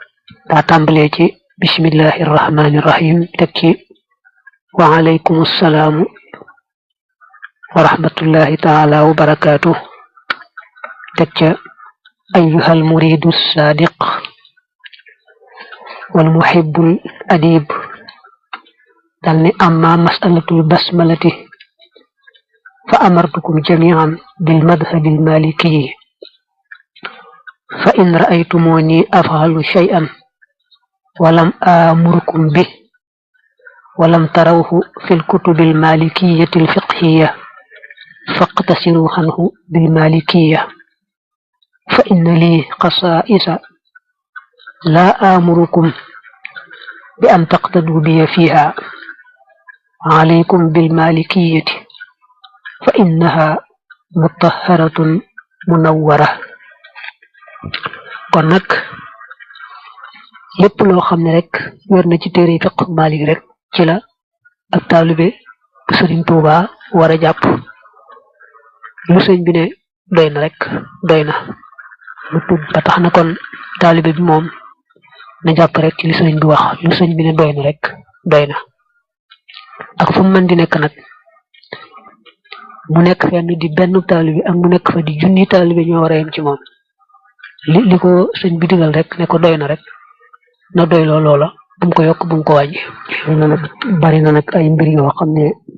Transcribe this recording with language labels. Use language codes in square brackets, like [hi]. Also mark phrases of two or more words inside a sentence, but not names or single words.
[wo] daa tàmbalee ci [ar] بسم الله الرحمن الرحيم [wo] teg ci [ar] وعليكم السلام ورحمة الله تعالى وبركاته [wo] teg ca [ar] أيها المريد الصادق والمحب الأديب [wo] dal ne [ar] أما مسألة البسملة فأمرتكم جميعا بالمذهب المالكي فإن رأيتموني أفعل شيئا ولم آمركم به ولم تروه في الكتب المالكية الفقهية فاقتصروا عنه بالمالكية فإن لي خصائص لا آمركم بأن تقتدوا بي فيها عليكم بالمالكية فإنها مطهرة منورة [wo] كونك lépp loo xam ne rek wér na ci téere fiq Malik rek ci la ak taalibe bu Sëriñ Tuuba war a jàpp lu sëñ bi ne doy na rek doy na lu tub ba tax na kon taalibe bi moom na jàpp rek ci li sëriñ bi wax lu sëñ bi ne doy na rek doy na ak fu mu mën di nekk nag mu nekk fenn di benn taalibe ak mu nekk fa di junni taalibe ñoo war a yem ci moom li ko sëñ bi digal rek ne ko doy na rek na doy loola bu mu ko yokk bu mu ko wàññi bari na nag ay mbir yoo xam ne